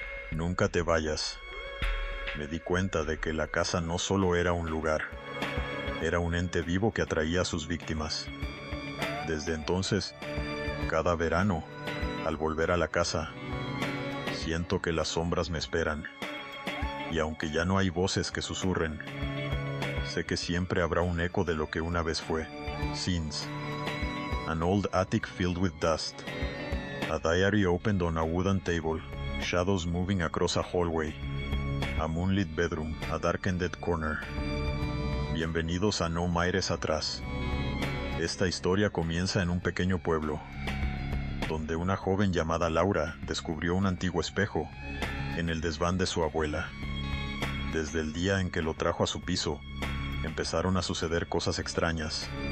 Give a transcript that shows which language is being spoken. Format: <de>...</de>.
<es>«Nunca te vayas». Me di cuenta de que la casa no solo era un lugar, era un ente vivo que atraía a sus víctimas. Desde entonces, cada verano, al volver a la casa, siento que las sombras me esperan. Y aunque ya no hay voces que susurren, sé que siempre habrá un eco de lo que una vez fue.</es> <en>Scenes. An old attic filled with dust. A diary opened on a wooden table. Shadows moving across a hallway. A moonlit bedroom. A darkened corner.</en> <es>Bienvenidos a No Mires Atrás. Esta historia comienza en un pequeño pueblo, donde una joven llamada Laura descubrió un antiguo espejo en el desván de su abuela. Desde el día en que lo trajo a su piso, empezaron a suceder cosas extrañas.</es>